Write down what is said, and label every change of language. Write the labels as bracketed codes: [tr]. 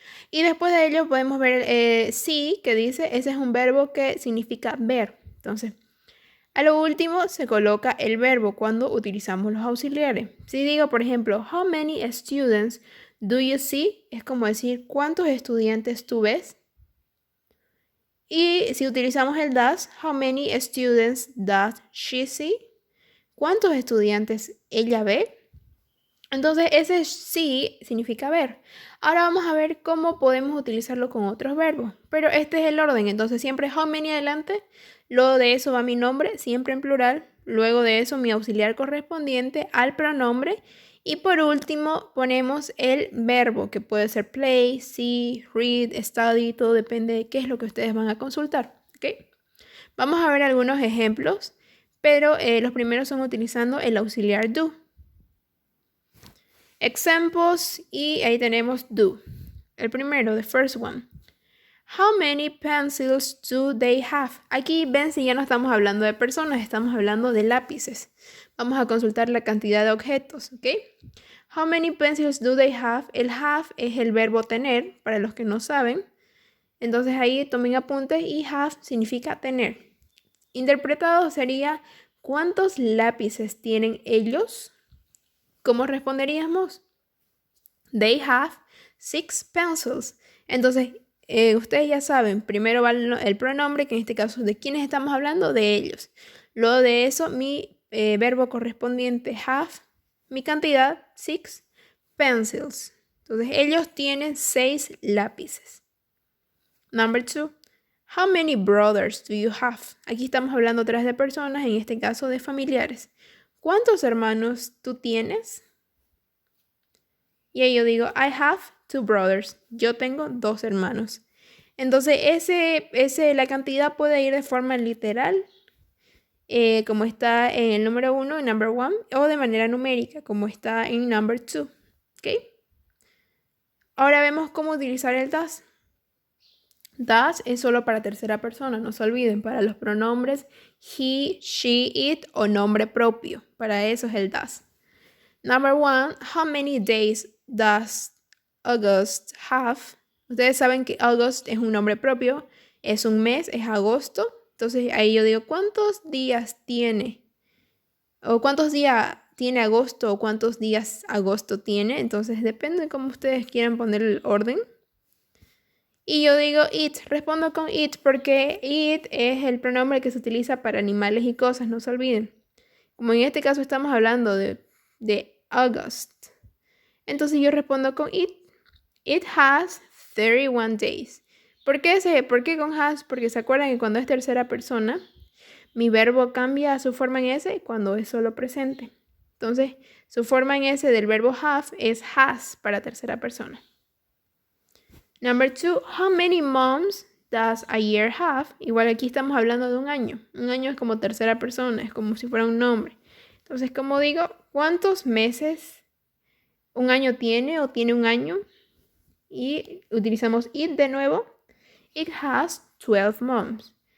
[es] Y después de ello podemos ver see, que dice, ese es un verbo que significa ver. Entonces, a lo último se coloca el verbo cuando utilizamos los auxiliares. Si digo, por ejemplo, [en] how many students do you see? [es] Es como decir, ¿cuántos estudiantes tú ves? Y si utilizamos el does, [en] how many students does she see? [es] ¿Cuántos estudiantes ella ve? Entonces ese sí significa ver. Ahora vamos a ver cómo podemos utilizarlo con otros verbos. Pero este es el orden. Entonces siempre how many adelante. Luego de eso va mi nombre, siempre en plural. Luego de eso mi auxiliar correspondiente al pronombre. Y por último ponemos el verbo que puede ser play, see, read, study. Todo depende de qué es lo que ustedes van a consultar. ¿Okay? Vamos a ver algunos ejemplos. Pero los primeros son utilizando el auxiliar do. Examples y ahí tenemos do. El primero, [en] the first one. How many pencils do they have? [es] Aquí ven si ya no estamos hablando de personas, estamos hablando de lápices. Vamos a consultar la cantidad de objetos, ¿ok? [en] How many pencils do they have? [es] El have es el verbo tener, para los que no saben. Entonces ahí tomen apuntes y have significa tener. Interpretado sería, ¿cuántos lápices tienen ellos? ¿Cómo responderíamos? [en] They have 6 pencils. [es] Entonces, ustedes ya saben, primero va el pronombre, que en este caso, ¿de quiénes estamos hablando? De ellos. Luego de eso, mi verbo correspondiente have, mi cantidad, 6 pencils. Entonces, ellos tienen 6 lápices. [en] Number 2. How many brothers do you have? [es] Aquí estamos hablando otra vez de personas, en este caso de familiares. ¿Cuántos hermanos tú tienes? Y ahí yo digo, [en] I have 2 brothers. [es] Yo tengo 2 hermanos. Entonces, la cantidad puede ir de forma literal, como está en el número 1, en number 1, o de manera numérica, como está en number 2. ¿Ok? Ahora vemos cómo utilizar el does. Does es solo para tercera persona, no se olviden, para los pronombres he, she, it o nombre propio. Para eso es el does. [en] Number 1, how many days does August have? [es] Ustedes saben que August es un nombre propio, es un mes, es agosto. Entonces ahí yo digo, ¿cuántos días tiene? O ¿cuántos días tiene agosto o cuántos días agosto tiene? Entonces depende de cómo ustedes quieran poner el orden. Y yo digo it, respondo con it porque it es el pronombre que se utiliza para animales y cosas, no se olviden. Como en este caso estamos hablando de August. Entonces yo respondo con it. [en] It has 31 days. [es] ¿Por qué con has? Porque se acuerdan que cuando es tercera persona, mi verbo cambia a su forma en S cuando es solo presente. Entonces, su forma en S del verbo have es has para tercera persona. [en] Number 2, how many months does a year have? [es] Igual aquí estamos hablando de un año. Un año es como tercera persona, es como si fuera un nombre. Entonces, como digo, ¿cuántos meses un año tiene o tiene un año? Y utilizamos it de nuevo. [en] It has 12 months.